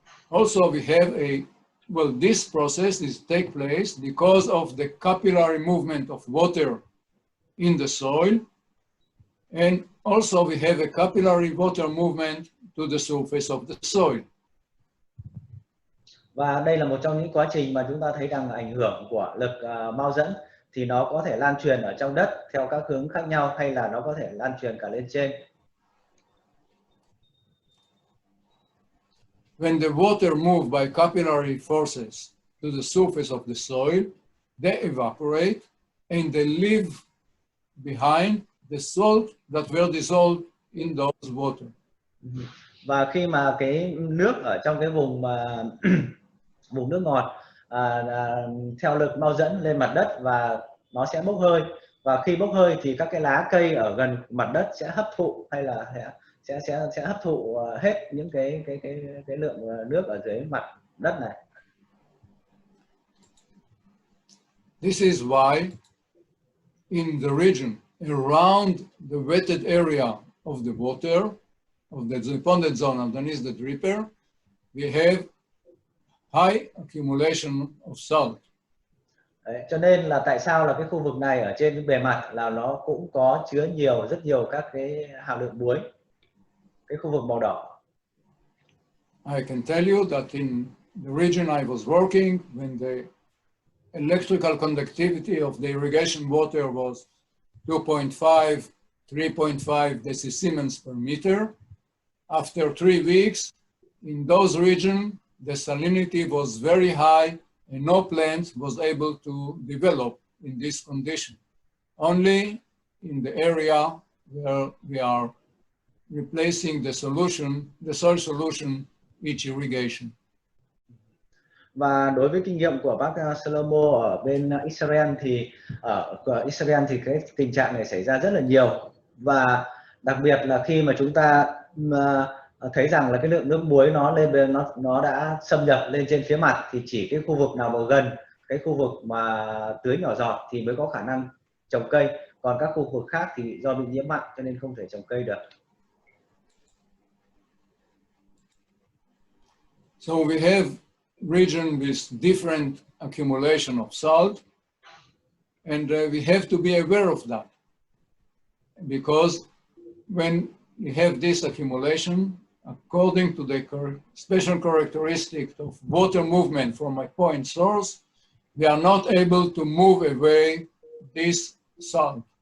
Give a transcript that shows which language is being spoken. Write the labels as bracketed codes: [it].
[en] Also, we have this process is take place because of the capillary movement of water in the soil, and also we have a capillary water movement to the surface of the soil. [vi] Và đây là một trong những quá trình mà chúng ta thấy rằng ảnh hưởng của lực mau dẫn thì nó có thể lan truyền ở trong đất theo các hướng khác nhau, hay là nó có thể lan truyền cả lên trên. [en] When the water moved by capillary forces to the surface of the soil, they evaporate and they leave behind the salt that were dissolved in those water. [vi] Và khi mà cái nước ở trong cái vùng vùng nước ngọt theo lực mau dẫn lên mặt đất và nó sẽ bốc hơi, và khi bốc hơi thì các cái lá cây ở gần mặt đất sẽ hấp thụ, hay là sẽ hấp thụ hết những cái lượng nước ở dưới mặt đất này. [en] This is why in the region around the wetted area of the water, of the ponded zone underneath the dripper, we have high accumulation of salt. [vi] Đấy, cho nên là tại sao là cái khu vực này ở trên cái bề mặt là nó cũng có chứa rất nhiều các cái hàm lượng muối, cái khu vực màu đỏ. [en] I can tell you that in the region I was working, when the electrical conductivity of the irrigation water was 2.5, 3.5 decisiemens per meter, after 3 weeks, in those regions, the salinity was very high and no plant was able to develop in this condition. Only in the area where we are replacing the solution, the soil solution, each irrigation. [vi] Và đối với kinh nghiệm của bác Shlomo ở bên Israel thì ở Israel thì cái tình trạng này xảy ra rất là nhiều, và đặc biệt là khi mà chúng ta thấy rằng là cái lượng nước muối nó đã xâm nhập lên trên phía mặt, thì chỉ cái khu vực nào mà gần cái khu vực mà tưới nhỏ giọt thì mới có khả năng trồng cây, còn các khu vực khác thì do bị nhiễm mặn cho nên không thể trồng cây được. [en] So we have region with different accumulation of salt, and we have to be aware of that, because when we have this accumulation, according to the special characteristic of water movement from a point source, we are not able to move away this salt.